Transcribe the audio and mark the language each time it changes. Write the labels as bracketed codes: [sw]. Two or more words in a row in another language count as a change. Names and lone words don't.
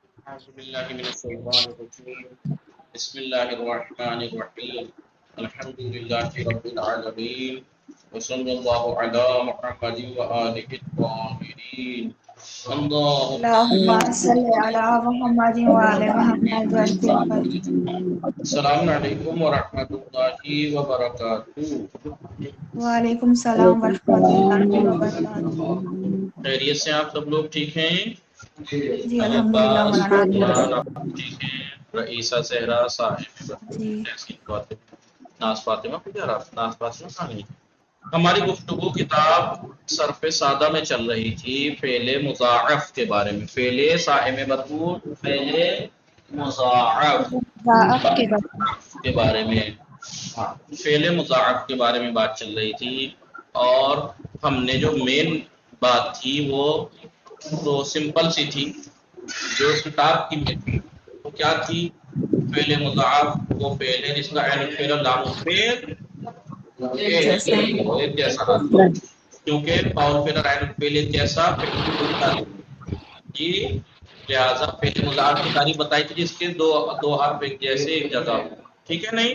[ar] أعوذ بالله من الشيطان الرجيم بسم الله الرحمن الرحيم الحمد لله رب العالمين وصلى الله على محمد وآله الطاهرين اللهم اللهم صل على محمد وعلى محمد وسلم. السلام علیکم ورحمۃ اللہ وبرکاتہ۔ وعلیکم السلام ورحمۃ اللہ وبرکاتہ۔ [ur] خیریت سے آپ سب لوگ ٹھیک ہیں؟ جی الحمدللہ مولانا۔ آپ ٹھیک ہیں؟ رئیسہ صحرا صاحب جی ناز فاطمہ ناز فاطمہ ثانی۔ ہماری گفتگو کتاب صرف سادہ میں چل رہی تھی فعل مضاعف کے بارے میں، فعل صائم مذکور، فعل مضاعف ضعف کے بارے میں، ہاں فعل مضاعف کے بارے میں بات چل رہی تھی، اور ہم نے جو مین بات تھی وہ تو سمپل سی تھی، جو کتاب کی میں تھی وہ کیا تھی؟ فعل مضاعف وہ فعل ہے جس کا عین فعل لام فعل ایک جیسا ہے، کیونکہ فاعل فعل عین فعل ایک جیسا جی، لہذا فعل مضاعف کی تعریف بتائی تھی جس کے دو حرف ایک جیسے ایک جگہ، ٹھیک ہے نہیں؟